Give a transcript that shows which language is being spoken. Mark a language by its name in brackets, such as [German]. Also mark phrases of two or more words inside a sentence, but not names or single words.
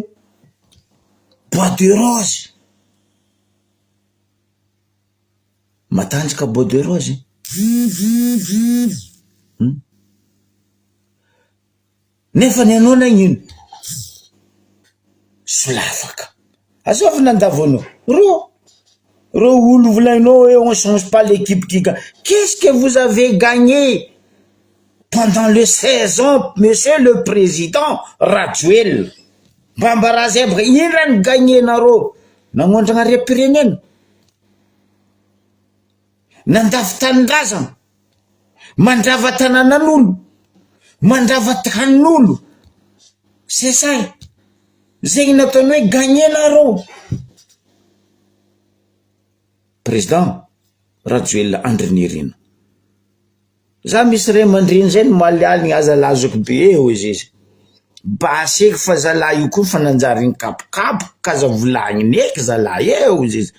[Malagasy] Bois de Rose. Matanjaka Bois de Rose. Nefa ny anao nagnino? Solafaka. Azovy nandavanao. Ro olo volagnao hoe [French] on change pas l'équipe qui gagne. Qu'est-ce que vous avez gagné pendant les 16 ans, monsieur le président Rajoel? [Malagasy] Bambarazy aby ino raha ny gagné nareo? Nagnondrana repirenena, nandavy tanindrazana, mandrava tanànan'olo, mandrava tanin'olo. [French] C'est ça. [Malagasy] Zegny nataony hoe gagné nareo. Président Rajoel Andrinirina. Za misy ray aman-dreny zay malialigny azalazako be hozy izy. Baseky fa zalahy io koa fa nanjariny kapokapo ka za volagny neky zalahy hozy izy.